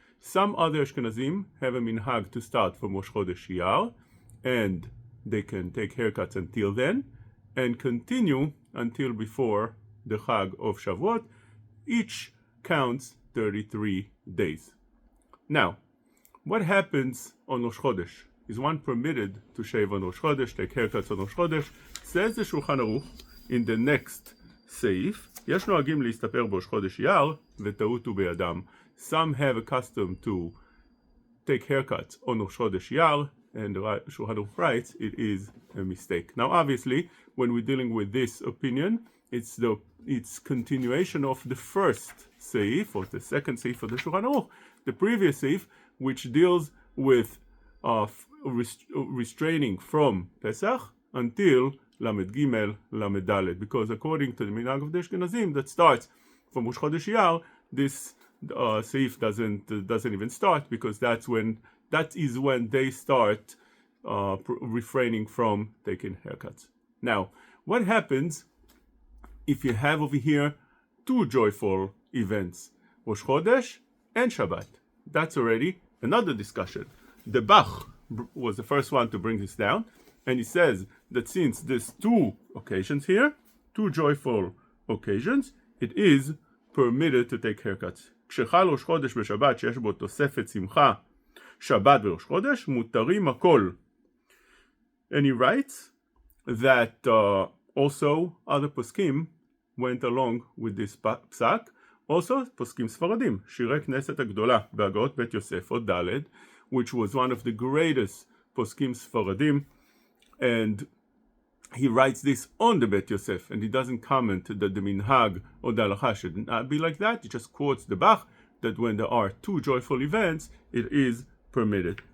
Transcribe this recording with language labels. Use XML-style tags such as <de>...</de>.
<en>Some other Ashkenazim have a minhag to start from Rosh Chodesh Iyar, and they can take haircuts until then, and continue until before the Chag of Shavuot. Each counts 33 days. Now, what happens on Rosh Chodesh? Is one permitted to shave on Rosh Chodesh, take haircuts on Rosh Chodesh? Says the Shulchan Aruch in the next</en> <he>סעיף, יש נוהגים להסתפר בראש חודש אייר וטעות הוא בידם.</he> <en>Some have a custom to take haircuts on Rosh Chodesh Iyar, and the Shulchan Aruch writes it is a mistake. Now obviously, when we're dealing with this opinion, it's continuation of the first seif, or the second seif of the Shulchan Aruch, the previous seif, which deals with restraining from Pesach until Lamed Gimel, Lamed Daled, because according to the minhag of the Ashkenazim that starts from Rosh Chodesh Iyar, this seif doesn't even start, because that is when they start refraining from taking haircuts. Now, what happens if you have over here two joyful events, Rosh Chodesh and Shabbat? That's already another discussion. The Bach was the first one to bring this down, and he says that since there's two occasions here, two joyful occasions, it is permitted to take haircuts.</en> <he>כשחל ראש חודש בשבת שיש בו תוספת שמחה, שבת וראש חודש, מותרים הכל.</he> <en>And he writes that also other poskim went along with this psak. Also poskim Sepharadim, שירי כנסת הגדולה בהגאות בית יוסף או ד', which was one of the greatest poskim Sepharadim, and he writes this on the Bet Yosef, and he doesn't comment that the minhag or the halachot should not be like that. He just quotes the Bach that when there are two joyful events, it is permitted.</en>